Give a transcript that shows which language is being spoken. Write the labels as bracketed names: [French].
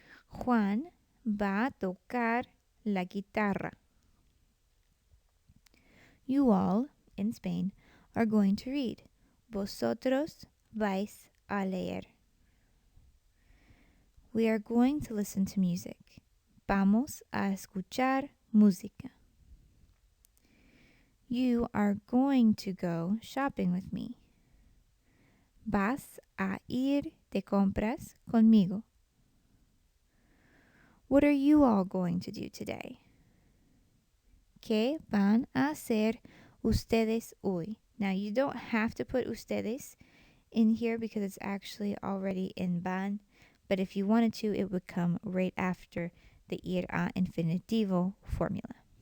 [Spanish] Juan va a tocar la guitarra. [English] You all, in Spain, are going to read. [Spanish] Vosotros vais a leer. [English] We are going to listen to music. [Spanish] Vamos a escuchar música. [English] You are going to go shopping with me. [Spanish] Vas a ir de compras conmigo. [English] What are you all going to do today? [Spanish] ¿Qué van a hacer ustedes hoy? [English] Now, you don't have to put ustedes in here because it's actually already in van, but if you wanted to, it would come right after the ir a infinitivo formula.